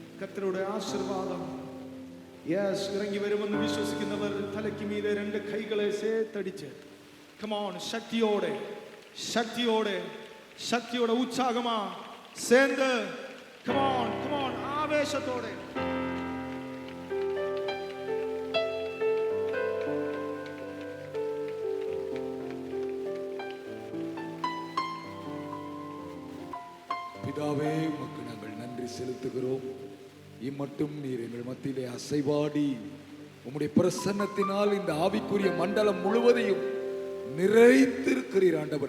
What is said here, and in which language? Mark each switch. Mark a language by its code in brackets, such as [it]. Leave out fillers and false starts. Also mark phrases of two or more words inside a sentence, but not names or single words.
[ml] കർത്തരുടെ ആശീർവാദം യെസ് ഇറങ്ങി വരുമെന്ന് വിശ്വസിക്കുന്നവർ തലയ്ക്ക് മീതെ രണ്ട് കൈകളെ ചേർത്തടിച്ച് കമോൺ ശക്തിയോടെ ശക്തിയോടെ ശക്തിയോടെ ഉത്സാഹമാ சேர்ந்து കമോൺ കമോൺ ആവേശത്തോടെ [ta] பிதாவே உமக்கு நாங்கள் நன்றி செலுத்துகிறோம். இம்மட்டும் நீர் எங்கள் மத்தியிலே அசைவாடி உம்முடைய பிரசன்னத்தினால் இந்த ஆவிக்குரிய மண்டலம் முழுவதையும் நிறைத்திருக்கிறீர் ஆண்டவரே.